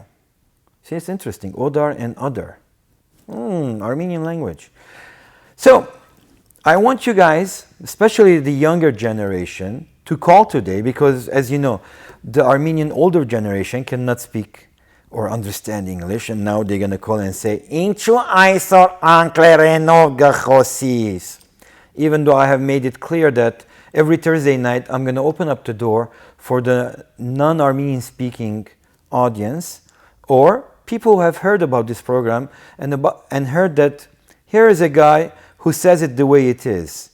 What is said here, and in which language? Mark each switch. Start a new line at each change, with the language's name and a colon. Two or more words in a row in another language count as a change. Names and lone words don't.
English: See, it's interesting. Odar and other. Armenian language. So, I want you guys, especially the younger generation, to call today because, as you know, the Armenian older generation cannot speak or understand English, and now they're going to call and say,
Armenian: Ինչու այսօր անգլերէնով կը խօսիս.
English: Even though I have made it clear that every Thursday night I'm going to open up the door for the non-Armenian speaking audience or people who have heard about this program and heard that here is a guy who says it the way it is.